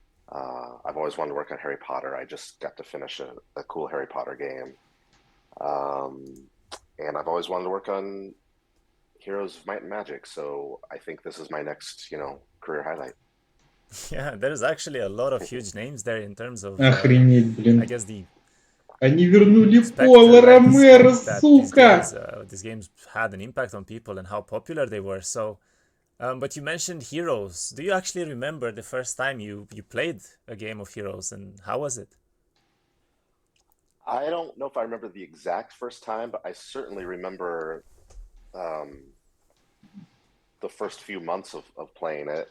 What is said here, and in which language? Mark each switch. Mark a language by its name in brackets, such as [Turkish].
[English] I've always wanted to work on Harry Potter. I just got to finish a cool Harry Potter game. And I've always wanted to work on Heroes of Might and Magic, so I think this is my next, career highlight. Yeah, there's actually a lot of huge names there in terms of, [Russian] Охренеть, блин. [English] I guess the [Russian] Они вернули Пола Ромеро, сука! [English] These games had an impact on people and how popular they were. So, but you mentioned Heroes. Do you actually remember the first time you played a game of Heroes, and how was it? I don't know if I remember the exact first time, but I certainly remember the first few months of playing it.